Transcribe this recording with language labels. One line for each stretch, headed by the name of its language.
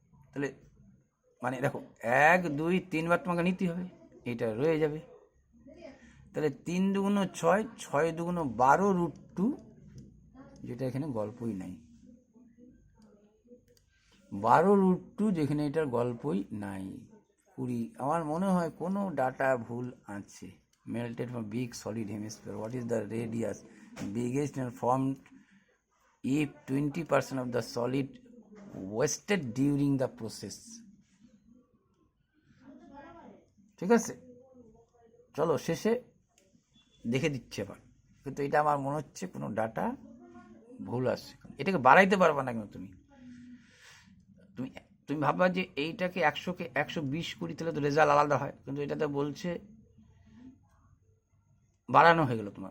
Bangla: তাহলে মানে দেখো 1 2 3বার তোমাকে নিতে হবে, এটা রয়ে যাবে। তাহলে 3 দুগুণ 6, 6 দুগুণ 12 √2, যেটা এখানে গল্পই নাই, 12√2, যেখানে এটার গল্পই নাই। 20। আমার মনে হয় কোনো ডাটা ভুল আছে।
English: Melted from big solid hemisphere, what is the radius biggest and formed if 20% of the solid wasted during the process?
Bangla: ঠিক আছে, চলো শেষে দেখে দিচ্ছে এবার, কিন্তু এটা আমার মনে হচ্ছে কোনো ডাটা ভুল আছে, এটাকে বাড়াইতে পারবা না কিন্তু তুমি তুমি তুমি ভাববা যে এইটাকে 100কে 120 করি, তাহলে তো রেজাল্ট আলাদা হয়, কিন্তু এটাতে বলছে বাড়ানো হয়ে গেল।